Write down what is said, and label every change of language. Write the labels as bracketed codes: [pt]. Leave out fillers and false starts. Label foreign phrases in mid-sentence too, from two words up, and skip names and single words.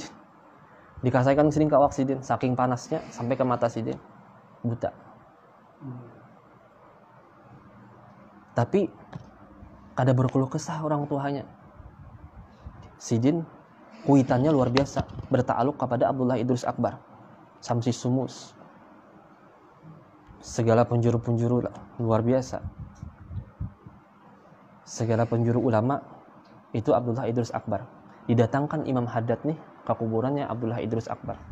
[bjn] Dikasihkan sidin ke awak sidin, saking panasnya sampai ke mata sidin, buta. Tapi kada berkeluh kesah orang tuanya. Sidin kuitannya luar biasa, bertakluk kepada Abdullah Idris Akbar, Samsi Sumus. Segala penjuru-penjuru luar biasa. Segala penjuru ulama itu Abdullah Idris Akbar. Didatangkan Imam Haddad nih ke kuburannya Abdullah Idris Akbar.